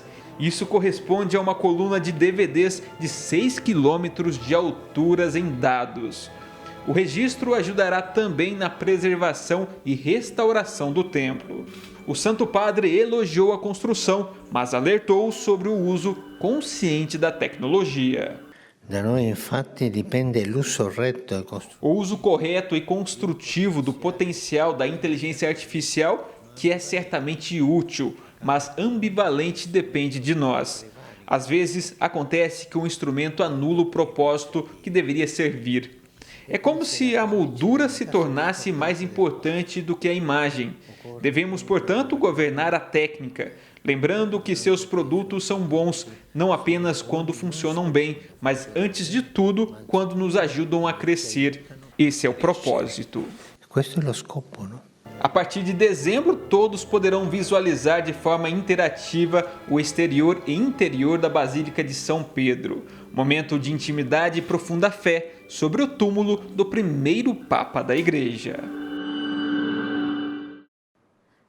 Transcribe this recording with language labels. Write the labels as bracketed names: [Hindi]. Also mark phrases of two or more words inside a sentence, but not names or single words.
[Portuguese] Isso corresponde a uma coluna de DVDs de 6 quilômetros de alturas em dados. O registro ajudará também na preservação e restauração do templo. O Santo Padre elogiou a construção, mas alertou sobre o uso consciente da tecnologia. [Italian] Da noi infatti dipende l'uso retto e [Portuguese] o uso correto e construtivo do potencial da inteligência artificial, que é certamente útil, mas ambivalente, depende de nós. Às vezes, acontece que um instrumento anula o propósito que deveria servir. É como se a moldura se tornasse mais importante do que a imagem. Devemos, portanto, governar a técnica, lembrando que seus produtos são bons não apenas quando funcionam bem, mas antes de tudo, quando nos ajudam a crescer. Esse é o propósito. [Italian] Questo è lo scopo, no? [Portuguese] A partir de dezembro, todos poderão visualizar de forma interativa o exterior e interior da Basílica de São Pedro. Momento de intimidade e profunda fé sobre o túmulo do primeiro Papa da Igreja.